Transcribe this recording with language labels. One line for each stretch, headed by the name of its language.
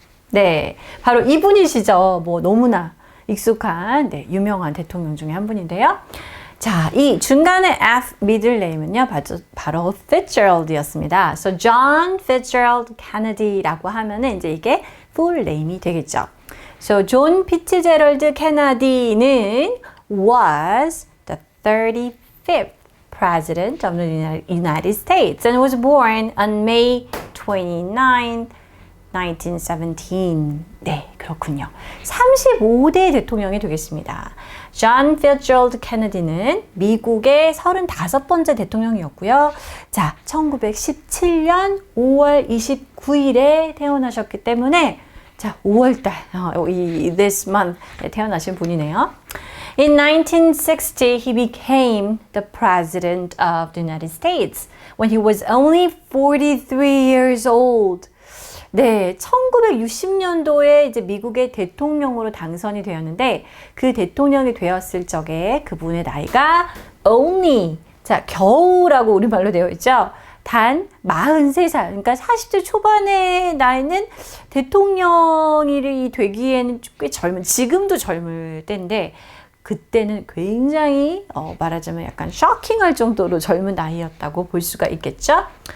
Korean: 네, 바로 이분이시죠. 뭐 너무나 익숙한 유명한 대통령 중에 한 분인데요. 자, 이 중간에 F 미들네임은요, 바로 Fitzgerald이었습니다. So John Fitzgerald Kennedy라고 하면은 이제 이게 full name이 되겠죠.
English: So 존 피츠제럴드 케네디는 was the 35th president of the United States and was born on May 29, 1917.
Korean: 네, 그렇군요. 35대 대통령이 되겠습니다. 존 피츠제럴드 케네디는 미국의 35번째 대통령이었고요. 자, 1917년 5월 29일에 태어나셨기 때문에 자, 5월달,
English: this month
Korean: 태어나신 분이네요.
English: In 1960, he became the president of the United States when he was only 43 years old.
Korean: 네, 1960년도에 이제 미국의 대통령으로 당선이 되었는데 그 대통령이 되었을 적에 그분의 나이가 only, 자, 겨우라고 우리말로 되어 있죠. 단 43살, 그러니까 40대 초반의 나이는 대통령이 되기에는 꽤 젊은, 지금도 젊을 때인데 그때는 굉장히 말하자면 약간 쇼킹할 정도로 젊은 나이였다고 볼 수가 있겠죠.